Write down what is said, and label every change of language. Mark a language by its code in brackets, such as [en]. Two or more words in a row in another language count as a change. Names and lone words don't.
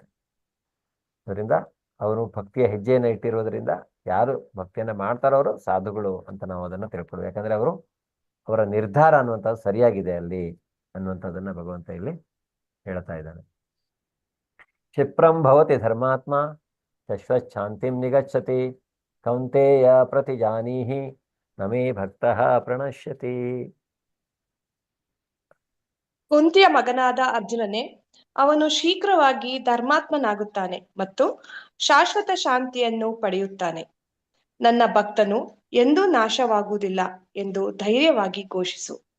[kn] ಅದರಿಂದ ಅವರು ಭಕ್ತಿಯ ಹೆಜ್ಜೆಯನ್ನು ಇಟ್ಟಿರೋದ್ರಿಂದ ಯಾರು ಭಕ್ತಿಯನ್ನ ಮಾಡ್ತಾರೋ ಅವರು ಸಾಧುಗಳು ಅಂತ ನಾವು ಅದನ್ನ ತಿಳ್ಕೊಳ್ಬೇಕು. ಯಾಕಂದ್ರೆ ಅವರ ನಿರ್ಧಾರ ಅನ್ನುವಂಥದ್ದು ಸರಿಯಾಗಿದೆ ಅಲ್ಲಿ ಅನ್ನುವಂಥದ್ದನ್ನ ಭಗವಂತ ಇಲ್ಲಿ ಹೇಳ್ತಾ ಇದ್ದಾನೆ. [sa] ಕ್ಷಿಪ್ರಂ ಭವತಿ ಧರ್ಮಾತ್ಮ ಶಶ್ವತ್ ಶಾಂತಿಂ ನಿಗಚ್ಚತಿ ಕೌಂತೆಯ ಪ್ರತಿಜಾನೀಹಿ ನಮೇ ಭಕ್ತಃ ಪ್ರಣಶ್ಯತಿ. [kn] ಕುಂತಿಯ ಮಗನಾದ ಅರ್ಜುನನೇ, ಅವನು ಶೀಘ್ರವಾಗಿ ಧರ್ಮಾತ್ಮನಾಗುತ್ತಾನೆ ಮತ್ತು ಶಾಶ್ವತ ಶಾಂತಿಯನ್ನು ಪಡೆಯುತ್ತಾನೆ. ನನ್ನ ಭಕ್ತನು ಎಂದೂ ನಾಶವಾಗುವುದಿಲ್ಲ ಎಂದು ಧೈರ್ಯವಾಗಿ ಘೋಷಿಸು.